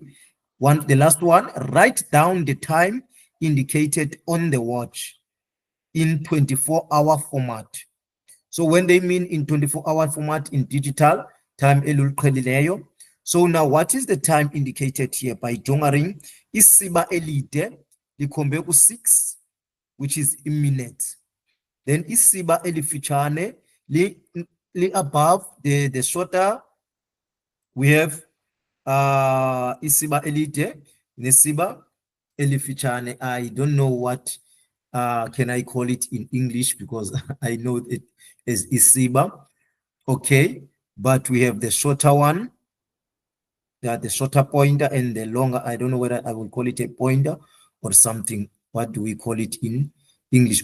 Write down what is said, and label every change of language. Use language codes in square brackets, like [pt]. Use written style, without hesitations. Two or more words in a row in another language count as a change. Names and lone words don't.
[en] The last one, write down the time indicated on the watch in 24-hour format. So when they mean in 24-hour format in digital, time elul. So now what is the time indicated here by Jongaring? [xh] Isiba elide likhombe ku6, [en] which is in minutes. Then [xh] isiba elifichane li [en] above the shorter. We have [xh] isiba elide nesiba elifichane. [en] I don't know what can I call it in English, because I know it is isiba. Okay, but we have the shorter one, the shorter pointer, and the longer. I don't know whether I will call it a pointer or something. What do we call it in English?